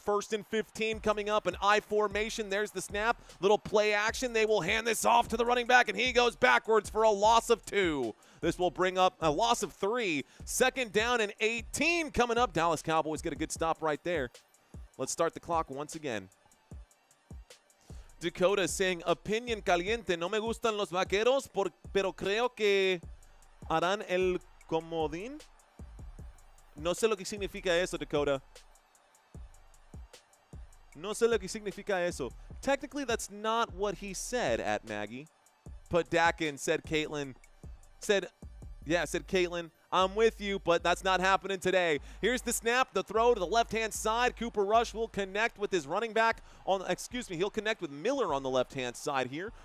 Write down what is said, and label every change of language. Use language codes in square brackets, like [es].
[en] 1st and 15 coming up. An I formation. There's the snap. Little play action. They will hand this off to the running back, and he goes backwards for a loss of 2. This will bring up a loss of 3. 2nd down and 18 coming up. Dallas Cowboys get a good stop right there. Let's start the clock once again. Dakota saying, [es] opinion caliente. No me gustan los vaqueros, pero creo que harán el comodín. No sé lo que significa eso, Dakota. No sé lo que significa eso. [en] Technically, that's not what he said at Maggie. Put Dak in, said Caitlin. Said Caitlin, I'm with you, but that's not happening today. Here's the snap, the throw to the left-hand side. Cooper Rush will connect with his running back he'll connect with Miller on the left-hand side here.